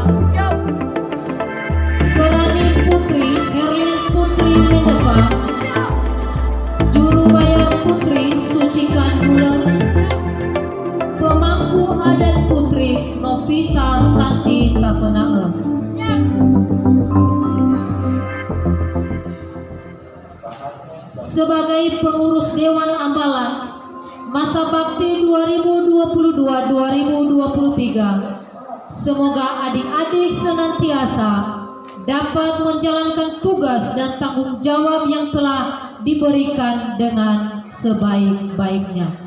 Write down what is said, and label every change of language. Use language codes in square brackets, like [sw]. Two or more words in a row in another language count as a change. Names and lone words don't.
[id] Kerani Putri Herlin Putri Mendepa, Juru Bayar Putri Sucikan Bulan, Pemangku Adat Putri Novita Santi Tavenae. Sebagai pengurus Dewan Ambalan masa bakti 2022-2023, semoga adik-adik senantiasa dapat menjalankan tugas dan tanggung jawab yang telah diberikan dengan sebaik-baiknya.